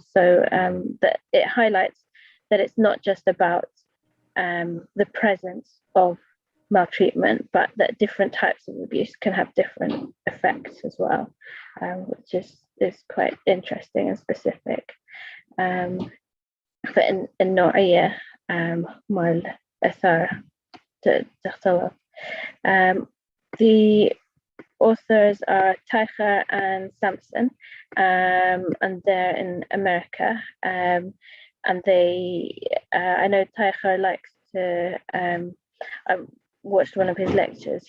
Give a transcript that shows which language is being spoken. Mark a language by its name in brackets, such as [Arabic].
[English] So that it highlights that it's not just about the presence of maltreatment, but that different types of abuse can have different effects as well, which is quite interesting and specific. [Arabic] فالنوعية مال أثار تختلف. [English] The authors are Teicher and Sampson, and they're in America, and they I know Teicher likes to I watched one of his lectures.